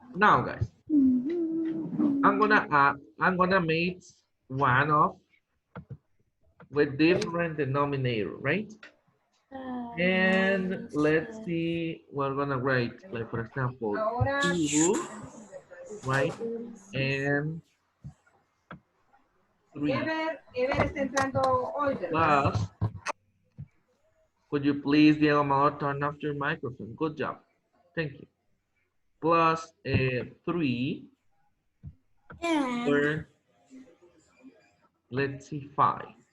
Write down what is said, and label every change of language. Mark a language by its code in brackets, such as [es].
[en] Now, guys, I'm gonna make one of with different denominator, right? And let's see, we're gonna write, like for example, 2, right? And 3 [es] Ever está entrando hoy, ¿verdad? [en] plus, could you please, Diego Amador, turn off your microphone? Good job. Thank you. Plus 3 And or let's see, 5.